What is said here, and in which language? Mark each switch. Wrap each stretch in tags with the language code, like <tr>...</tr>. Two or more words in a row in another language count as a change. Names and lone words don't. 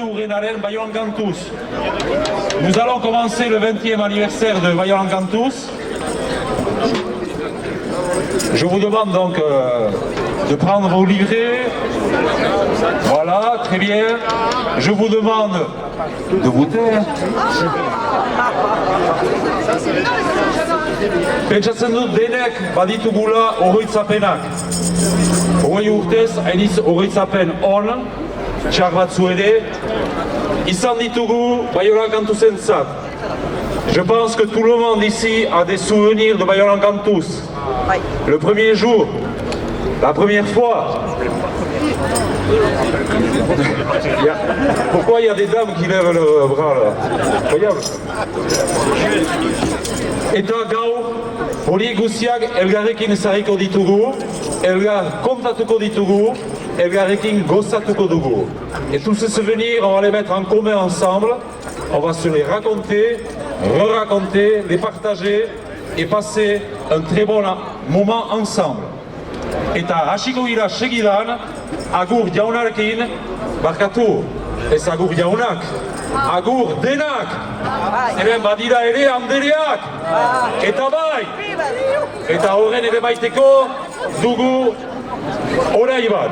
<fr>Urdenaren Vaillant Gantuz. Nous allons commencer le 20e anniversaire de Vaillant Gantuz. Je vous demande donc de prendre vos livrets. Voilà, très bien. Je vous demande de vous taire.</fr> <eu>Pentsatzen dut denek baditugula oroitzapenak. 20 urtez, hainiz oroitzapen on, txar batzu ere, izan ditugu Vaillant Gantuzentzat.</eu> <fr>Je pense que tout le monde ici a des souvenirs de Vaillant Gantuz. Le premier jour, la première fois. Pourquoi il y a des dames qui lèvent le bras là? Incroyable.</fr> <eu>Eta gaur, hori guziak elgarrekin ezarriko ditugu, elgar kontatuko ditugu, elgarrekin gozatuko dugu.</eu> <fr>Et tous ces souvenirs, on va les mettre en commun ensemble, on va se les raconter, re-raconter, les partager et passer un très bon moment ensemble.</fr> <eu>Eta hasiko gira segidan, agur jaunarekin, barkatu, ez agur jaunak, agur denak, zeren badira ere handereak, eta bai, eta horren ere baiteko dugu orai bat.</eu>